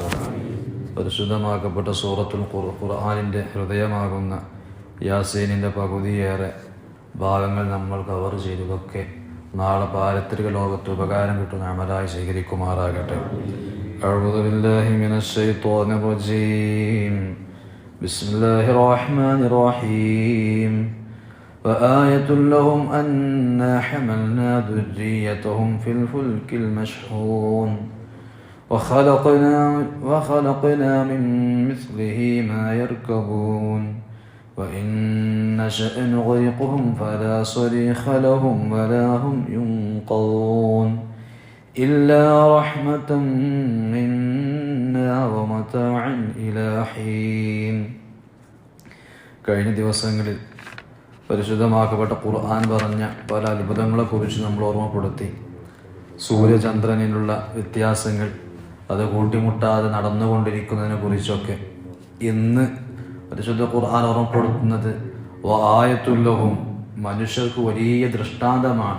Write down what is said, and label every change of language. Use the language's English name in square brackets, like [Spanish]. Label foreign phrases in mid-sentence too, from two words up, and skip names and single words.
[Malayalam] പരിശുദ്ധമാക്കപ്പെട്ട സൂറത്തുൽ ഖുർആനിൻ്റെ ഹൃദയമാകുന്ന യാസീനിൻ്റെ പകുതിയേറെ ഭാഗങ്ങൾ നമ്മൾ കവർ ചെയ്തതൊക്കെ നാളെ പാരത്രിക ലോകത്ത് ഉപകാരം കിട്ടുന്ന അമലായി സ്വീകരിക്കുമാറാകട്ടെ. [Arabic] أعوذ بالله من الشيطان الرجيم. بسم الله الرحمن الرحيم. وآية لهم أنا حملنا ذريتهم في الفلك المشحون وخلقنا من مثله ما يركبون وإن نشأ نغرقهم فلا صريخ لهم ولا هم ينقذون إلا رحمة منا ومتاعا إلى حين. [Malayalam] കഴിഞ്ഞ ദിവസങ്ങളിൽ പരിശുദ്ധമാക്കപ്പെട്ട ഖുർആൻ പറഞ്ഞ പല അത്ഭുതങ്ങളെക്കുറിച്ച് നമ്മൾ ഓർമ്മപ്പെടുത്തി. സൂര്യചന്ദ്രനിലുള്ള വ്യത്യാസങ്ങൾ, അത് കൂട്ടിമുട്ടാതെ നടന്നുകൊണ്ടിരിക്കുന്നതിനെ കുറിച്ചൊക്കെ ഇന്ന് പരിശുദ്ധ ഖുർആൻ ഓർമ്മപ്പെടുത്തുന്നത് വആയത്തുല്ലഹും, മനുഷ്യർക്ക് വലിയ ദൃഷ്ടാന്തമാണ്.